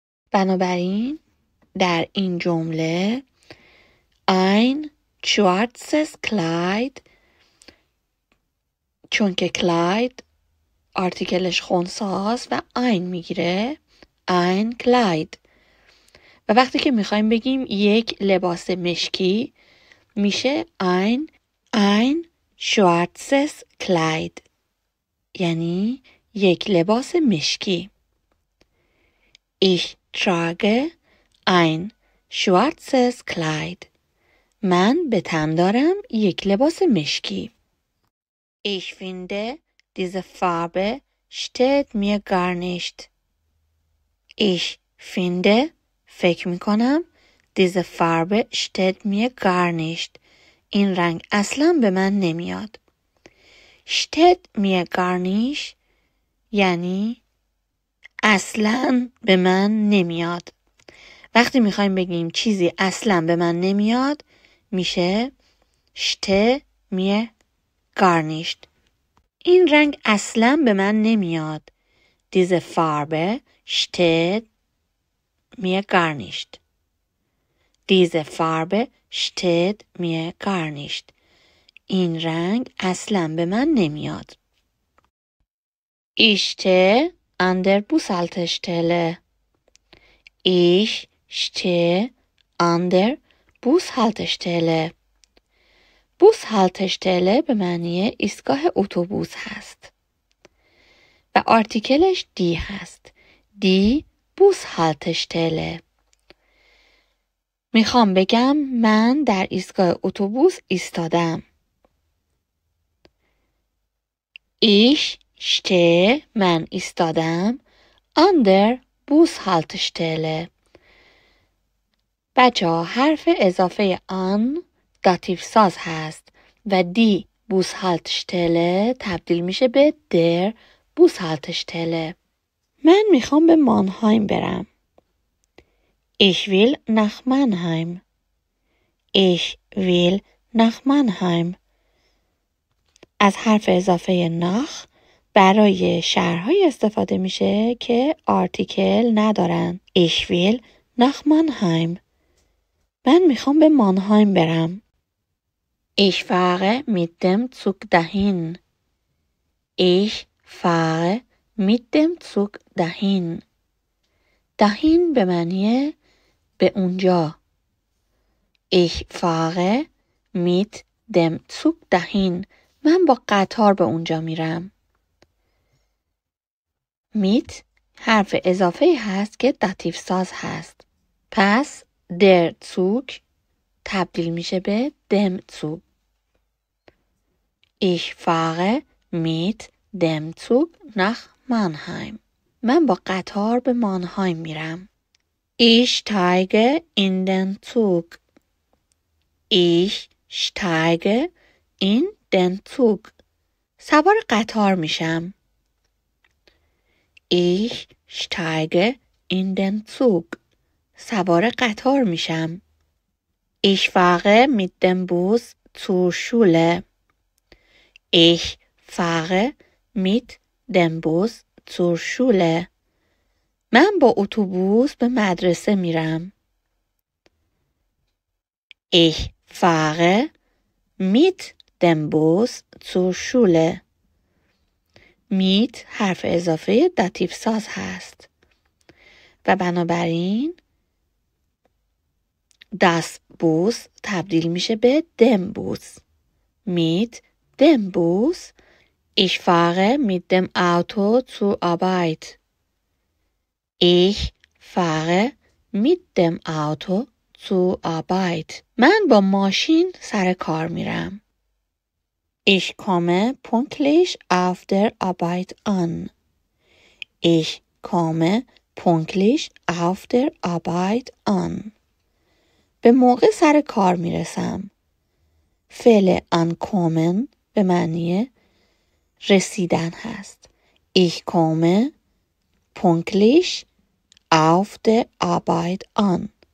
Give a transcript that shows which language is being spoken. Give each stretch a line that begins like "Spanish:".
Persian: بنابراین در این جمله
German: ein schwarzes Kleid،
Persian: چون که Kleid آرتیکلش خنثی است و ein میگیره ein Kleid. و وقتی که میخوایم بگیم یک لباس مشکی میشه
German: ein schwarzes Kleid،
Persian: یعنی یک لباس مشکی.
German: Ich trage ein schwarzes Kleid.
Persian: من به تن دارم یک لباس مشکی.
German: Ich finde diese Farbe steht mir gar nicht. Ich finde،
Persian: فکر میکنم،
German: diese Farbe steht mir gar nicht.
Persian: این رنگ اصلا به من نمیاد.
German: steht mir gar nicht
Persian: یعنی اصلا به من نمیاد. وقتی میخوایم بگیم چیزی اصلا به من نمیاد میشه
German: steht mir gar nicht.
Persian: این رنگ اصلا به من نمیاد.
German: diese Farbe steht mir gar nicht. diese Farbe steht mir gar nicht.
Persian: این رنگ اصلا به من نمیاد.
German: Ich stehe an der Bushaltestelle. Ich stehe an der Bushaltestelle.
Persian: Bushaltestelle به معنی ایستگاه اتوبوس هست و آرتیکلش دی هست.
German: دی Bushaltestelle.
Persian: میخوام بگم من در ایستگاه اتوبوس ایستادم.
German: Ich stehe،
Persian: من ایستادم،
German: an der Bushaltestelle.
Persian: بچه ها حرف اضافه an داتیو ساز هست و دی Bushaltestelle تبدیل میشه به
German: der Bushaltestelle.
Persian: من میخوام به مانهایم برم.
German: Ich will nach Mannheim. Ich will nach Mannheim.
Persian: از حرف اضافه ناخ برای شهرهای استفاده میشه که آرتیکل ندارن.
German: Ich will nach Mannheim.
Persian: من میخوام به مانهایم برم.
German: Ich fahre mit dem Zug dahin. Ich fahre mit dem Zug dahin.
Persian: dahin به معنی به اونجا.
German: Ich fahre mit dem Zug dahin.
Persian: من با قطار به اونجا میرم. mit حرف اضافه هست که داتیو ساز هست. پس
German: der Zug
Persian: تبدیل میشه به
German: dem Zug. Ich fahre mit dem Zug nach Mannheim.
Persian: من با قطار به مانهایم میرم.
German: Ich steige in den Zug. Ich steige in den Zug.
Persian: سوار قطار میشم.
German: Ich steige in den Zug.
Persian: سوار قطار میشم.
German: Ich fahre mit dem Bus zur Schule. Ich fahre mit dem Bus zur Schule. من با اتوبوس به مدرسه میرم. Ich fahre mit dem Bus zur Schule.
Persian: mit حرف اضافه داتیو ساز هست و بنابراین
German: das Bus
Persian: تبدیل میشه به
German: dem Bus. mit dem Bus ich fahre mit dem Auto zur Arbeit. Ich fahre mit dem Auto zur Arbeit.
Persian: من با ماشین سر کار میرم.
German: Ich komme pünktlich auf der Arbeit an. Ich komme pünktlich auf der Arbeit an.
Persian: به موقع سر کار میرسم. فعل ankommen به معنی رسیدن هست.
German: Ich komme pünktlich auf der Arbeit an.